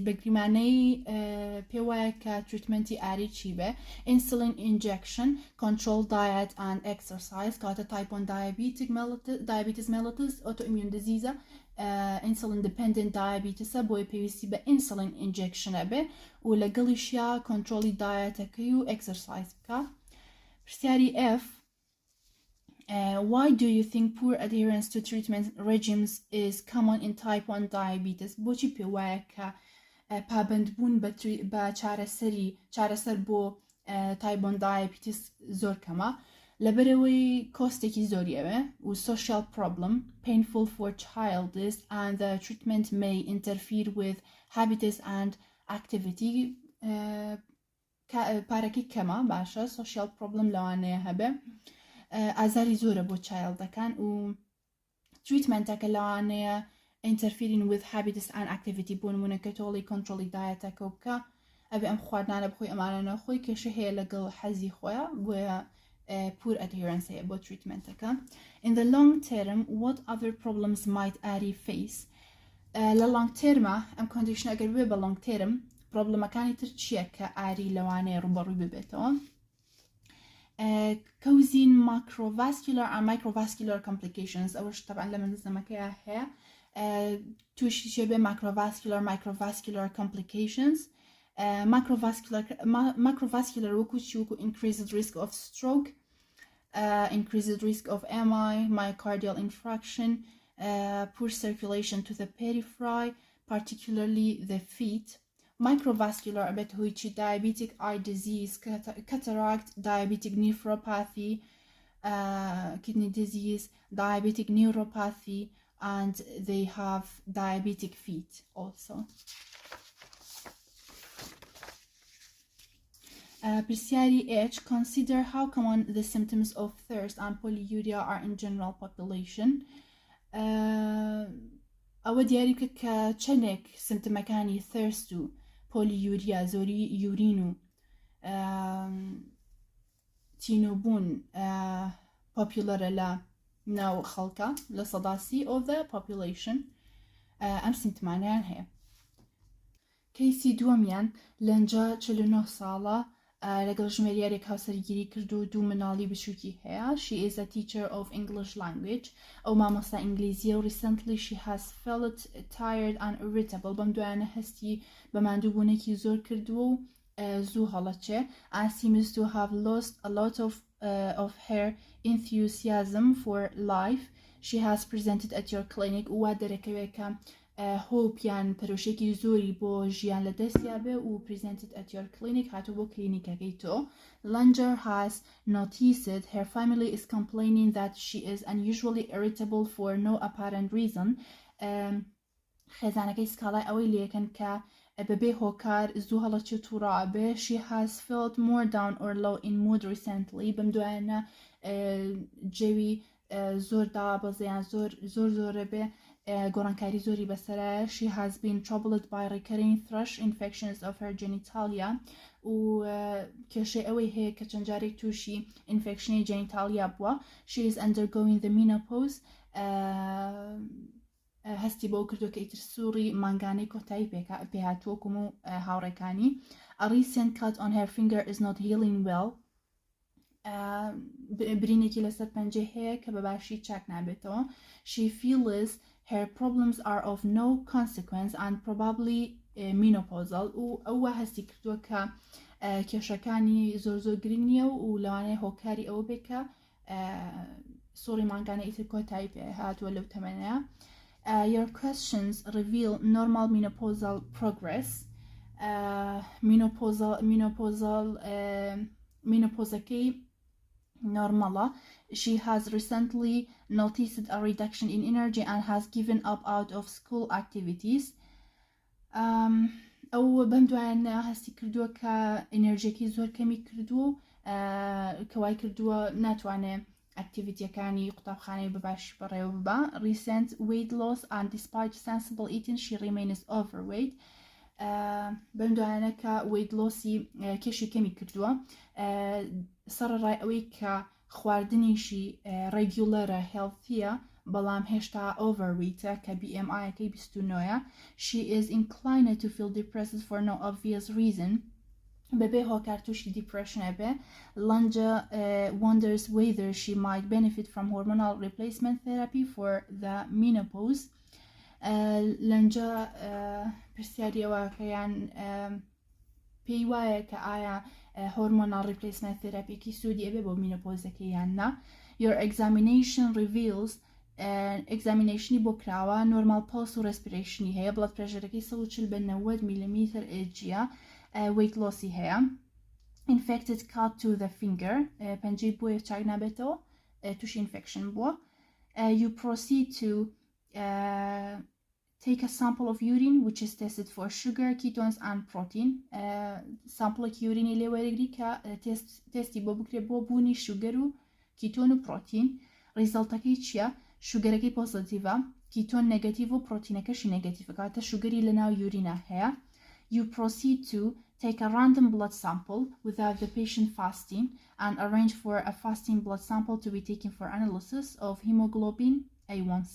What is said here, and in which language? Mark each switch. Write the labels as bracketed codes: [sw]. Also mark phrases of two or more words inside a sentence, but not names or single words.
[ckb] بەگریمانەی پێ وایە کە تریتمنتی ئاری چی بێ؟ [en] Insulin injection, control diet and exercise کاتە type 1 diabetes mellitus autoimmune disease insulin dependent diabetes [ckb] بۆی پێویستی بە [en] insulin injection [ckb] بێ و لەگەڵیشیا [en] controli dietەکەی و exercise بکە. پرسیاری F why do you think poor adherence to treatment regimes is common in type 1 diabetes? [ckb] بۆچی پێ وایە کە پابندبوون بە چارەسەر بۆ type 1 diabetes زۆر کەمە لەبەرەوەی کۆستێکی زۆریەوە و [en] social problem, painful for child is and the treatment may interfere with habits and activity. [ckb] پارەکەی کەمە باشە [en] social problem [ckb] لەوانەیە هەبێ ئازاری زۆرە بۆ چایلدەکان و تریتمنتەکە لەوانەیە [en] interfering with habits and activity [ckb] بۆ نمونە کە تۆڵی کۆنتڕۆلی دایەتەکە بکە ئەبێ ئەم خواردنانە بخۆی ئەمانە نەخۆی کێشە هەیە لەگەڵ حەزی خۆیە بۆیە [en] poor adherence [ckb] هەیە بۆ تریتمنتەکە. [en] In the long term what other problems might ARI face? [ckb] لە [en] long termە [ckb] ئەم کۆندیشنە ئەگەر بێ بە [en] long term [ckb] پرۆبلەمەکانی تر چییە کە ئاری لەوانەیە ڕوبەڕووی ببێتەوە؟ [en] causing macrovascular and microvascular complications [ckb] ئەوەش طبعا لە منزەمەکەیە هەیە تووشی شێ بێ [en] microvascular complications. Macrovascular [ckb] وەکو چی وەکو [en] increased risk of stroke, increased risk of MI, myocardial infarction, poor circulation to the periphery, particularly the feet. Microvascular [ckb] ئەبێت هۆی چی [en] diabetic eye disease, cataract, diabetic nephropathy, kidney disease, diabetic neuropathy, and they have diabetic feet also. Presiari H, consider how common the symptoms of thirst and polyuria are in general population. [ckb] ئەوە دیاری بکە کە چەندێک سمتمەکانی thirst و polyuria زۆری یورین و تینوبوون پۆپیولەرە لە ناو خەڵکە لە سەداسی [en] of the population [ckb] ئەم سمتمانیان هەیە. کەیسی دووەمیان لەنجە 49 ساڵە لەگەڵ ژمێریارێک هاوسەرگیری کرد و دوو مناڵی بچووکی هەیە. [en] She is a teacher of English language. [ckb] ئەو مامۆستا ئینگلیزیە و [en] recently she has felt tired and irritable. [ckb] بەم دوایانە هەستی بە ماندووبوونێکی زۆر کردووە و زوو هەڵەچێ. [en] And seems to have lost a lot of her enthusiasm for life. She has presented at your clinic [ckb] و وا دەرەکەوێت کە هۆپیان پەرۆشێکی زۆری بۆ ژیان لە دەستیا بێ و [en] presented at your clinic [ckb] هاتوو بۆ کلینیکەکەی تۆ. [en] Langer has noticed her family is complaining that she is unusually irritable for no apparent reason. [ckb] خێزانەکەی سکاڵای ئەوەی لێکەن کە بەبێ هۆکار زوو هەڵەچێت و ڕابێ. [en] She has felt more down or low in mood recently. [ckb] بەم دوایانە جێوی زۆر دابەزیان زۆرە بێ گۆڕانکاری زۆری بەسەرایە. [en] She has been troubled by recurring thrush infections of her genitalia [ckb] و کێشەی ئەوەی هەیە کە چەند جارێک تووشی ئینفێکشنی جەنیتالیا بووە. [en] She is undergoing the menopause. [ckb] هەستی بۆ کردو کە ئیتر سووڕی مانگانەی کۆتایی پێهاتووەکم و هاوڕێکانی. [en] A recent cut on her finger is not healing well. [ckb] برینێکی لەسەر پەنجە هەیە کە بەباشی چاک نابێتەوە. [en] She feels her problems are of no consequence and probably menopausal [ckb] و ئەوە هەستی کردووە کە کێشەکانی زۆر گرنگ نییە و لەوانەیە هۆکاری ئەوە بێت کە سووڕی مانگانە ئیتر کۆتایی پێ هاتووە لەو تەمەنەیە. [en] Your questions reveal normal menopausal progress. [ckb] مینۆپۆزەکەی normala. [en] She has recently noticed a reduction in energy and has given up out of school activities. [ckb] ئەو بەم دوایانە هەستی کردووە کە ئەنێرژێکی زۆر کەمی کردو کەوای کردووە ناتوانێت ئەکتیڤیتیەکانی قوتابخانەی بەباشی بەڕێوە ببە. [en] Recent weight loss and despite sensible eating she remains overweight. [ckb] بەم دوایانە کە [en] weight lossی [ckb] کێشی کەمی کردووە سەرڕای ئەوەی کە خواردنیشی ڕێگیولەرە هێڵتیە بەڵام هێشتا overweight کە BMI-یەکەی 29. [en] She is inclined to feel depressed for no obvious reason. [ckb] بەبێ هۆکار تووشی دیپرشنە بێ. [en] Lunja wonders whether she might benefit from hormonal replacement therapy for the menopause. [ckb] لەنجە پرسیاریەوە کە یان پێی وایە کە ئایا [en] hormonal replacement therapy [ckb] سوودی ئەبێ بۆ مینۆپۆزەکە یان نا. [en] Your examination reveals [ckb] examinationi بۆ کراوە [en] normal pulse [ckb] و respiration هەیە [en] blood pressureەکەی [ckb] 140 بە 90 [en] mm Hg weight lossی [ckb] هەیە. [en] Infected cut to the finger [ckb] پەنجەی بۆیە چاک نابێتەوە تووشی infection بووە. [en] You proceed to take a sample of urine which is tested for sugar, ketones and protein. Sample urine [ckb] لێ وەرەگری کە تستی بۆ بکرێت بۆ بوونی شوگەر و کیتۆن و پرۆتین. ریزڵتەکەی چییە؟ شوگەرەکەی پۆزیتیڤە، کیتۆن نێگەتیڤ و پرۆتینەکەشی نێگەتیڤ کاتە شوگەری لەناو یورینە هەیە. [en] You proceed to take a random blood sample without the patient fasting and arrange for a fasting blood sample to be taken for analysis of hemoglobin A1C.